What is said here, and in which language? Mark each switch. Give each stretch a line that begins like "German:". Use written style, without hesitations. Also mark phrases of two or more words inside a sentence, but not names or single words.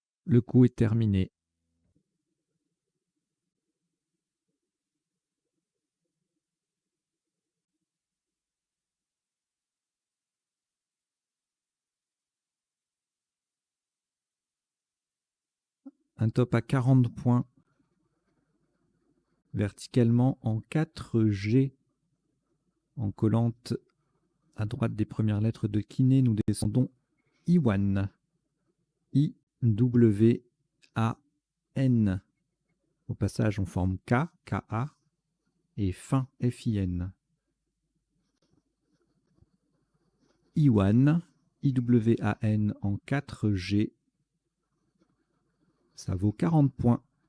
French: Le coup est terminé. Un top à 40 points. Verticalement en 4G. En collante à droite des premières lettres de kiné, nous descendons Iwan. I-W-A-N. Au passage, on forme K, K-A, et fin, F-I-N. Iwan, I-W-A-N en 4G. Ça vaut 40 points.